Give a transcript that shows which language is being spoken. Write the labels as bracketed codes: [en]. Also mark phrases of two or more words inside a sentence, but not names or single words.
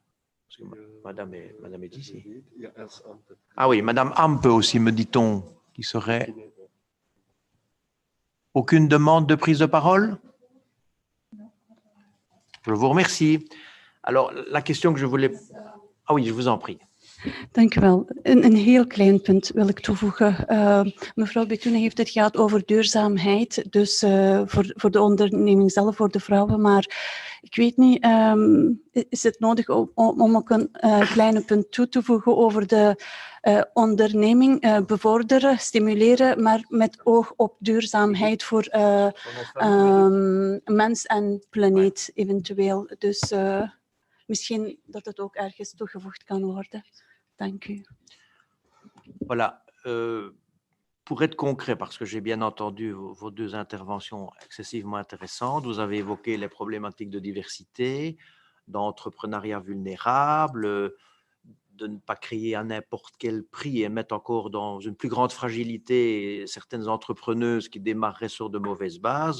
[fr] Parce que madame est ici. Ah oui, madame Ampe aussi, me dit-on, qui serait... Aucune demande de prise de parole? Je vous remercie. Alors, la question que je voulais... Ah oui, je vous en prie. [nl] Dank u wel. Een heel klein punt wil ik toevoegen. Mevrouw Betoune heeft het gehad over duurzaamheid, dus voor de onderneming zelf, voor de vrouwen. Maar ik weet niet, is het nodig om ook een kleine punt toe te voegen over de onderneming bevorderen, stimuleren, maar met oog op duurzaamheid voor mens en planeet eventueel. Dus misschien dat het ook ergens toegevoegd kan worden. Dank u. [fr] Voilà. Pour être concret, parce que j'ai bien entendu vos deux interventions excessivement intéressantes, vous avez évoqué les problématiques de diversité, d'entrepreneuriat vulnérable, de ne pas créer à n'importe quel prix et mettre encore dans une plus grande fragilité certaines entrepreneuses qui démarreraient sur de mauvaises bases.